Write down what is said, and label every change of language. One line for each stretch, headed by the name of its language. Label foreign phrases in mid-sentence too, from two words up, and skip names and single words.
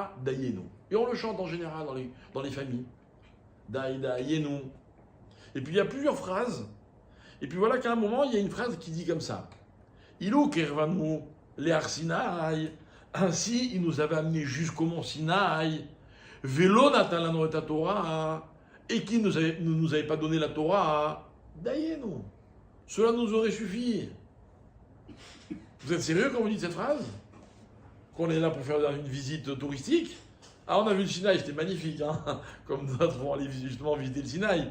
French: Et on le chante en général dans les familles. Dayenu. Et puis il y a plusieurs phrases. Et puis voilà qu'à un moment, il y a une phrase qui dit comme ça.
Hebrew: אילו קרבנו להר סיני.
French: Ainsi, il nous avait amenés jusqu'au mont Sinaï.
Hebrew: ולא נתן לנו את תורה.
French: Et qui ne nous avait pas donné la Torah. Dayenu. Cela nous aurait suffi. Vous êtes sérieux quand vous dites cette phrase? Qu'on est là pour faire une visite touristique? Ah, on a vu le Sinaï, c'était magnifique, hein, comme nous avons allé justement visiter le Sinaï.